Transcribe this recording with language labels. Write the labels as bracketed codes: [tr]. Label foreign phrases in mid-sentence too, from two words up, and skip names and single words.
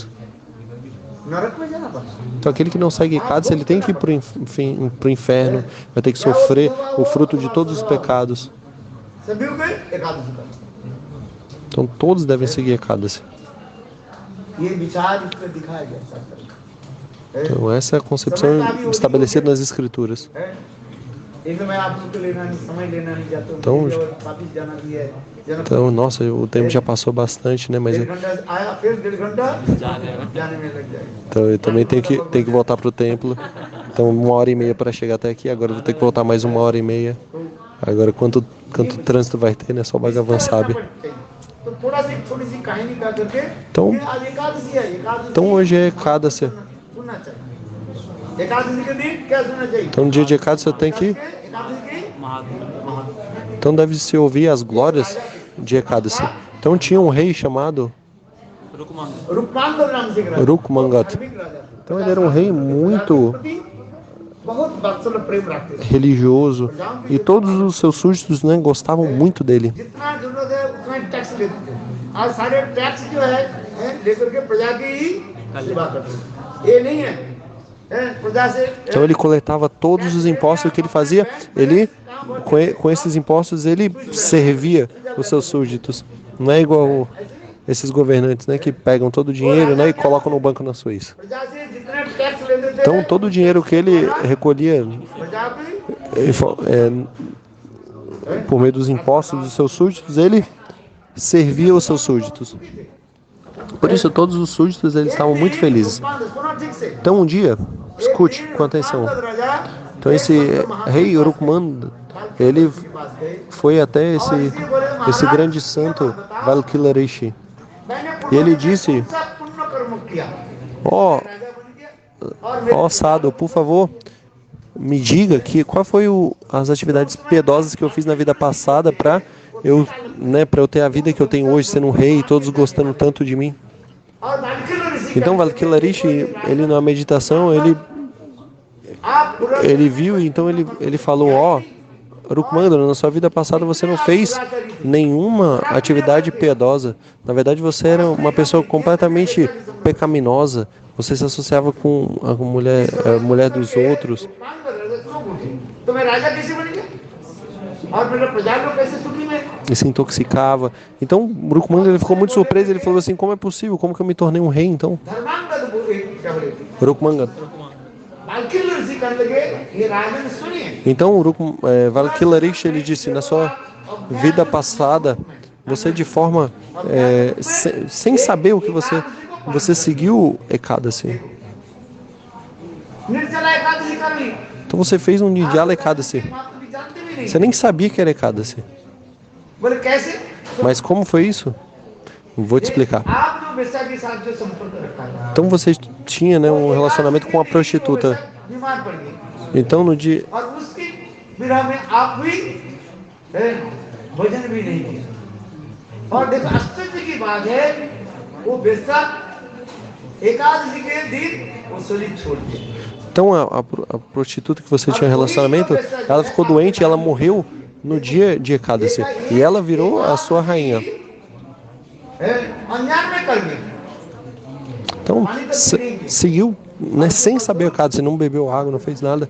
[hi] नरक में जाना पड़ता [pt] Então, aquele que não segue Ekadasi, ele tem que ir pro inferno, vai ter que sofrer o fruto de todos os pecados. [hi] सभी को एकादशी करते [pt] Então, todos devem seguir Ekadasi. [hi] ये विचार इसमें दिखाया गया शास्त्र में। [pt] Então, essa é a concepção estabelecida nas Escrituras. [hi] है? एक मैं आप लोग को लेना नहीं समय लेना नहीं चाहता हूँ तो मुझे और वापिस जाना भी है [pt] Então, nossa, o tempo já passou bastante, né? Mas [hi] 1.5 घंटा आया फिर 1.5 घंटा जाने में लग जाएगा [pt] então, eu também tenho que voltar pro templo. Então, 1h30 para chegar até aqui. Agora eu vou ter que voltar mais 1h30. Agora, quanto trânsito vai ter, né? Só o Bhagavan sabe. [hi] तो थोड़ा सी छोटी सी कहानी का करके तो ये आज एकादशी है एकादशी [pt] Então, hoje é Ekadasi. [hi] सुनना चाहिए एकादशी के दिन क्या सुनना चाहिए [pt] Então, no dia de Ekadasi eu tenho que... [hi] एकादशी की [pt] Então, deve-se ouvir as glórias de Ekadasi. Então, tinha um rei chamado [hi] रूपमांगल नाम से एक राजा, Rukmangat. धार्मिक राजा। [pt] Então, ele era um rei muito [hi] बहुत वात्सल प्रेम रखते थे [pt] religioso e todos os seus súditos, né, gostavam muito dele. [hi] जितना जरूरत है उतना टैक्स लेते थे आज सारे टैक्स जो है लेकर के प्रजा की ही सेवा करते हैं ये नहीं है प्रजा से [pt] Então ele coletava todos os impostos que ele fazia, ele com esses impostos ele servia os seus súditos. Não é igual esses governantes, né, que pegam todo o dinheiro, né, e colocam no banco na Suíça. [hi] प्रजा से जितने टैक्स लेते थे [pt] Então todo o dinheiro que ele recolhia [hi] प्रजा की [pt] por meio dos impostos dos seus súditos, ele servia os seus súditos. Por isso todos os súditos eles estavam muito felizes. [hi] सुनो ठीक से [pt] Então um dia, escute com atenção. [hi] राजा [pt] Então esse rei Urukmanda, ele foi até esse grande santo Valkila-rishi. [hi] मैंने [pt] E ele disse: [hi] सब पुण्य कर्म किया [pt] ó [hi] राजा बन गया और [pt] Sado, por favor, me diga qual foi as atividades piedosas que eu fiz na vida passada para eu ter a vida que eu tenho hoje, sendo um rei, todos gostando tanto de mim. [hi] और बालकिल ऋषि [pt] Então Valkila-rishi, ele na meditação, [hi] आप पूरा [pt] ele viu, e então ele falou: ó, Rukmanda, na sua vida passada você não fez nenhuma atividade piedosa. Na verdade, você era uma pessoa completamente pecaminosa. Você se associava com a mulher dos outros. [hi] तो मैं राजा कैसे बन गया और मेरे प्रजा लोग कैसे सुखी में [pt] E se intoxicava. Então, Rukmanda ele ficou muito surpreso. Ele falou assim: como é possível? Como que eu me tornei um rei então? [hi] धर्मांगद क्या बोले Rukmanda. बालकिल ऋषि कहने लगे ये राजन सुनिए [pt] Então, Valkila-rishi, ele disse: na sua vida passada, você de forma sem saber o que você seguiu Ekadasi. [hi] निर्जला एकादशी कर ली [pt] Então você fez um Nidjala Ekadasi. [hi] आप कभी जानते भी नहीं [pt] Você nem sabia que era Ekadasi. [hi] बोले कैसे [pt] Mas como foi isso? Vou te explicar. [hi] आप जो बेसा के साथ जो संपर्क रखा था [pt] Então você tinha, né, um relacionamento com a prostituta. [hi] बीमार पड़ गई [pt] Então no dia... [hi] और उसकी विरह में आप भी भोजन भी नहीं किया और देखो आश्चर्य की बात है वो बेसा एकादशी के दिन वो शरीर छोड़ दिया [pt] Então a prostituta que você tinha relacionamento, ela ficou doente e ela morreu no dia de Ekadasi. E ela virou a sua rainha. [hi] अनजान में कर गई [pt] Então seguiu né, sem saber a Ekadasi, não bebeu água, não fez nada.